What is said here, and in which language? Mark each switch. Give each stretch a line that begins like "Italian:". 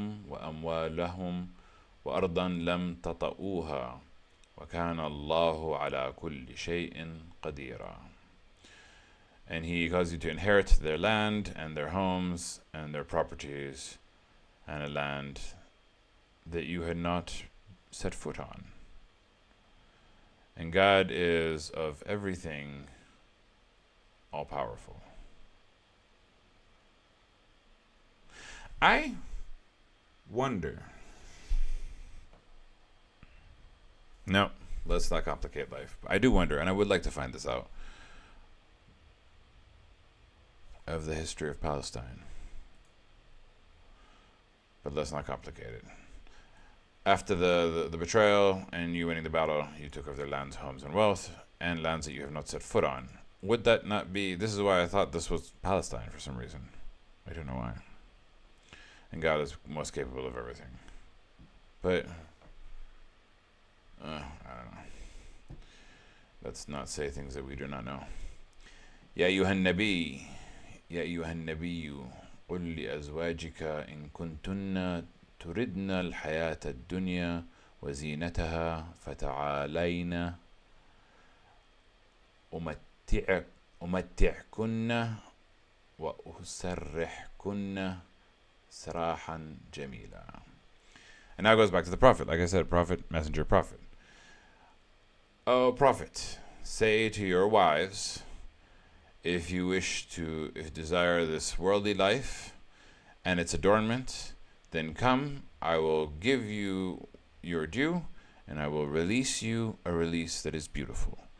Arabic: وأموالهم وأرضا لم تطئوها وكان الله على كل شيء قديرا.
English: And he caused you to inherit their land and their homes and their properties and a land that you had not set foot on. And God is of everything all powerful. I wonder. No, let's not complicate life. I do wonder, and I would like to find this out, of the history of Palestine. But let's not complicate it. after the betrayal and you winning the battle, you took over their lands, homes, and wealth, and lands that you have not set foot on. Would that not be... This is why I thought this was Palestine for some reason. I don't know why. And God is most capable of everything. But, I don't know. Let's not say things that we do not know.
Arabic: يا أيها النبي يا أيها النبي قل لأزواجك إن كنتن تردن الحياة الدنيا وزينتها فتعالين أمتعكن وأسرحكن سراحا جميلا.
English: And now it goes back to the Prophet. Like I said, Prophet, Messenger, Prophet. O Prophet, say to your wives, if you desire this worldly life and its adornment, then come, I will give you your due, and I will release you a release that is beautiful.